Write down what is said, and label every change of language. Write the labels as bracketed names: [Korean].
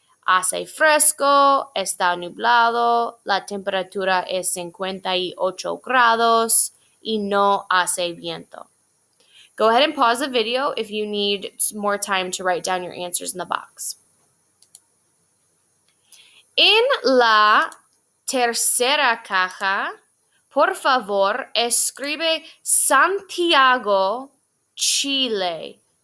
[Spanish] Hace fresco, está nublado, la temperatura es 58 grados y no hace viento. [English] Go ahead and pause the video if you need more time to write down your answers in the box. [Spanish] En la tercera caja, por favor, escribe Santiago, Chile.